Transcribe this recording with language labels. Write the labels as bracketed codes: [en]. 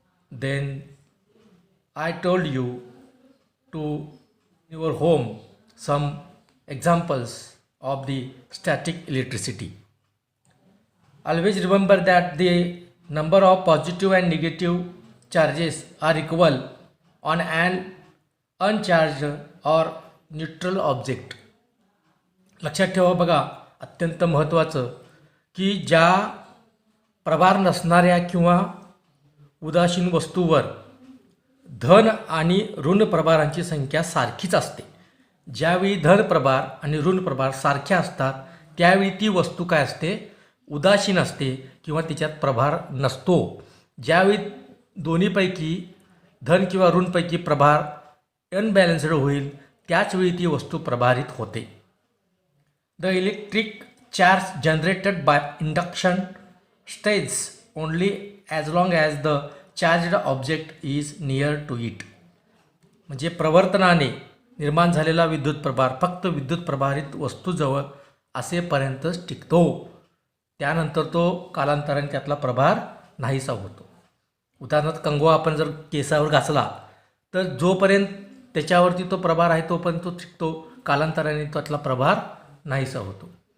[en] Then I told you to your home some examples of the static electricity. Always remember that the number of positive and negative charges are equal on an uncharged or neutral object. [mr] लक्षात ठेवा बघा, अत्यंत महत्त्वाचं की ज्या प्रभार नसणाऱ्या किंवा उदासीन वस्तूवर धन आणि ऋण प्रभारांची संख्या सारखीच असते. ज्यावेळी धन प्रभार आणि ऋण प्रभार सारख्या असतात त्यावेळी ती वस्तू काय असते, उदासीन असते किंवा तिच्यात प्रभार नसतो. ज्यावेळी दोन्हीपैकी धन किंवा ऋणपैकी प्रभार अनबॅलन्स्ड होईल त्याचवेळी ती वस्तू प्रभारित होते. [en] The electric charge generated by induction stays only as long as the charged object is near to it. [mr] म्हणजे प्रवर्तनाने निर्माण झालेला विद्युत प्रभार फक्त विद्युत प्रभारित वस्तूजवळ असेपर्यंतच टिकतो. त्यानंतर तो कालांतराने त्यातला प्रभार नाहीसा होतो. उदाहरणार्थ कंगवा आपण जर केसावर घासला तर जोपर्यंत त्याच्यावरती तो प्रभार आहे तोपर्यंत तो टिकतो, कालांतराने त्यातला प्रभार नाहीसा होतो.